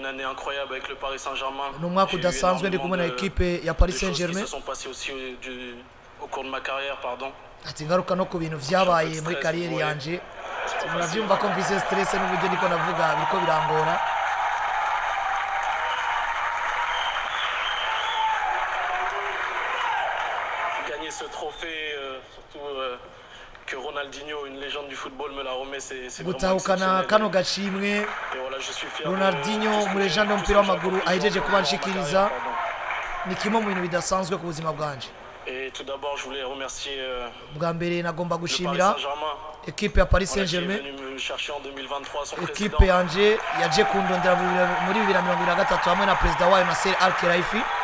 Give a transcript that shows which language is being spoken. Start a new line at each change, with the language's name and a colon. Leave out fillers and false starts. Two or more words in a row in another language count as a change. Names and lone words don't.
Rundi: Ni umwaka udasanzwe ndi kumwe na ekipe ya Paris Saint-Germain. Ati ngaruka no ku bintu vyabaye muri kariyeri yanje, muravyumva ko mfise stress n'uburyo ndiko navuga biriko birangora.
French: Ce trophée, surtout que Ronaldinho, une légende du football, me l'a remet, c'est
Rundi: gutahukana kano gashimwe Ronaldinho mu legende y'umupira w'amaguru ahejeje kubanshikiriza ni kimwe mu bintu bidasanzwe ku buzima bwanje. Bwa mbere nagomba gushimira ekipe ya Paris Saint-Germain, ekipe yanje yaje kundondera muri 2023 hamwe na perezida wayo Nasser Al-Khelaifi.